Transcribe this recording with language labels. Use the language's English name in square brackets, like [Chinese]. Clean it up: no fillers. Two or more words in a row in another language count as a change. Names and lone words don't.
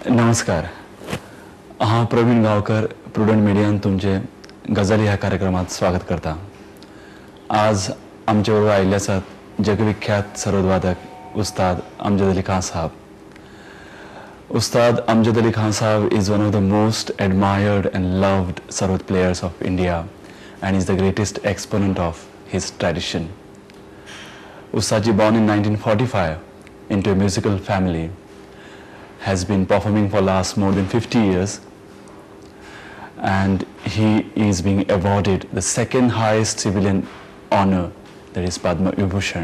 [Konkani] नमस्कार. हांव प्रवीण गांवकर प्रुडंट मिडियान तुमचे गजाली ह्या कार्यक्रमात स्वागत करता. आज आमचे बरोबर आयिल्ले आसात जगविख्यात सरोदवादक उस्ताद अमजद अली खान साहब. [English] Ustad Amjad Ali Khan Sahab is one of the most admired and loved sarod players of India and is the greatest exponent of his tradition. Ustadji, born in 1945 into a musical family, has been performing for last more than 50 years, and he is being awarded the second highest civilian honor, that is Padma Vibhushan.